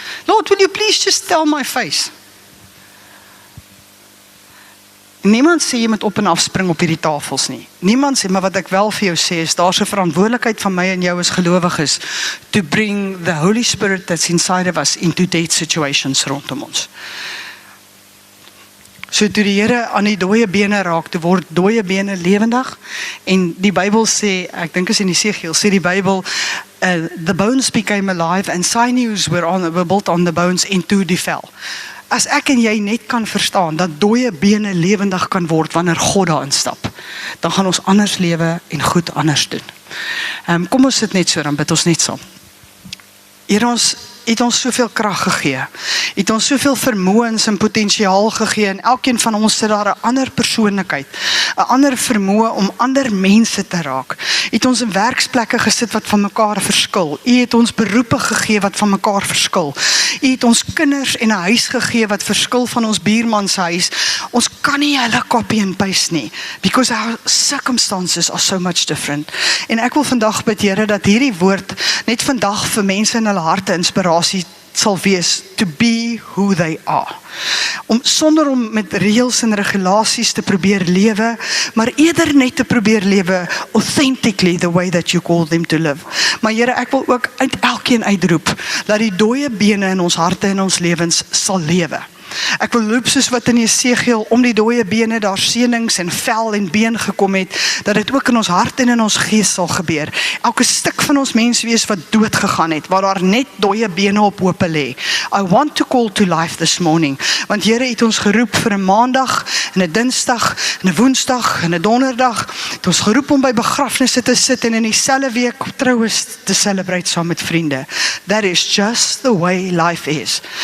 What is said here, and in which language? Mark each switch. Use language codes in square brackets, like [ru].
[en] Lord, will you please just tell my face? [af] Niemand sê jy moet op en af spring op hierdie tafels nie. Niemand sê, maar wat ek wel vir jou sê is, daar's 'n verantwoordelikheid van my en jou as gelowiges [en] to bring the Holy Spirit that's inside of us into dead situations [af] rondom ons. So toe die Here aan die dooie bene raak, toe word dooie bene lewendig, en die Bybel sê, ek dink is in Esegiel, sê die Bybel, [en] the bones became alive and sinews were built on the bones into [af] die vel. As ek en jy net kan verstaan dat dooie bene lewendig kan word wanneer God daarin stap, dan gaan ons anders lewe en goed anders doen. Kom ons sit net so, dan bid ons net saam. Here, ons het ons soveel krag gegee, het ons soveel vermoëns en potensiaal gegee, en elkeen van ons sit daar 'n ander persoonlikheid, 'n ander vermoë om ander mense te raak. Het ons in werksplekke gesit wat van mekaar verskil. U het ons beroepe gegee wat van mekaar verskil. U het ons kinders en 'n huis gegee wat verskil van ons buurman se huis. Ons kan nie hulle [en] copy and paste [af] nie, [en] because our circumstances are so much different. [af] En ek wil vandag bid, Here, dat hierdie woord net vandag vir mense in hulle harte inspirasie sal wees, [en] to be who they are. [af] Sonder om met reëls en regulasies te probeer lewe, maar eerder net te probeer lewe [en] authentically the way that you call them to live. [af] Maar Here, ek wil ook uit elkeen uitroep, dat die dooie bene in ons harte en ons lewens sal lewe. Ek wil loop soos wat in Esegiel om die dooie bene daar seënings en vel en been gekom het, dat dit ook in ons hart en in ons gees sal gebeur. Elke stuk van ons menswees wat dood gegaan het, waar daar net dooie bene op hoop lê. [en] I want to call to life this morning, [af] want Here het ons geroep vir 'n Maandag, en 'n Dinsdag, en 'n Woensdag, en 'n Donderdag, het ons geroep om by begrafnisse te sit en in dieselfde week troues te celebrate saam met vriende. [en] That is just the way life is.